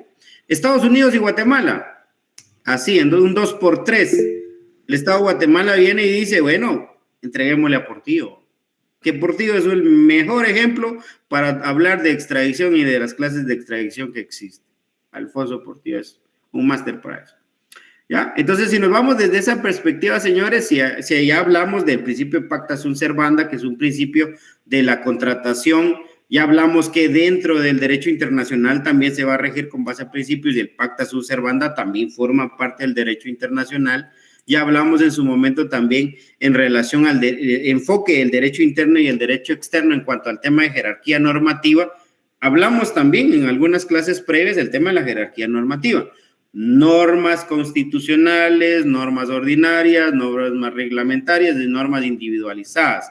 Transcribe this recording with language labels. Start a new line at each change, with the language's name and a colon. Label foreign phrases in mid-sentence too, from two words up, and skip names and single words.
Spanish: Estados Unidos y Guatemala, así, en un 2x3, el Estado de Guatemala viene y dice, bueno, entreguémosle a Portillo. Que Portillo es el mejor ejemplo para hablar de extradición y de las clases de extradición que existen. Alfonso Portillo es un máster para eso. ¿Ya? Entonces, si nos vamos desde esa perspectiva, señores, si ya hablamos del principio
Latin: pacta sunt servanda,
Spanish: que es un principio de la contratación, ya hablamos que dentro del derecho internacional también se va a regir con base a principios y el
Latin: pacta sunt servanda
Spanish: también forma parte del derecho internacional. Ya hablamos en su momento también en relación al enfoque del derecho interno y el derecho externo en cuanto al tema de jerarquía normativa. Hablamos también en algunas clases previas del tema de la jerarquía normativa. Normas constitucionales, normas ordinarias, normas reglamentarias y normas individualizadas.